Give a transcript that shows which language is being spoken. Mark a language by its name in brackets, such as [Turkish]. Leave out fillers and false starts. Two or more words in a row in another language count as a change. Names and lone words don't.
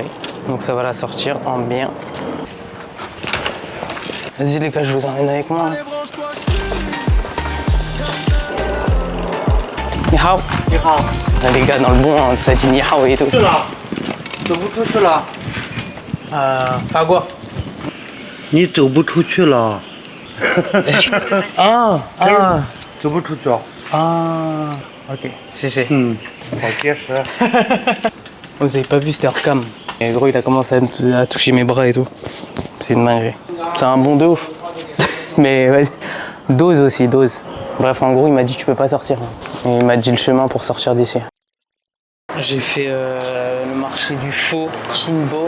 [French] Donc ça va la sortir en bien. Vas-y les gars, je vous emmène avec moi. Allez, branche-toi dessus. [Chinese] 你好。你好. [French] Les gars, dans le bon, hein, ça dit [Chinese] 你好 [French] et tout. Pas quoi? [Chinese] 你走不出去了， Ah, ah, 走不出去啊？ [French] ah. Ok, j'ai. [Chinese] 好结实。 [French] Vous avez pas vu, c'était hors cam. Et gros, il a commencé à toucher mes bras et tout. C'est une dinguerie. C'est un bon de ouf. Mais vas-y, dose aussi, dose. Bref, en gros, il m'a dit tu peux pas sortir. Et il m'a dit le chemin pour sortir d'ici. J'ai fait le marché du faux Kinbo.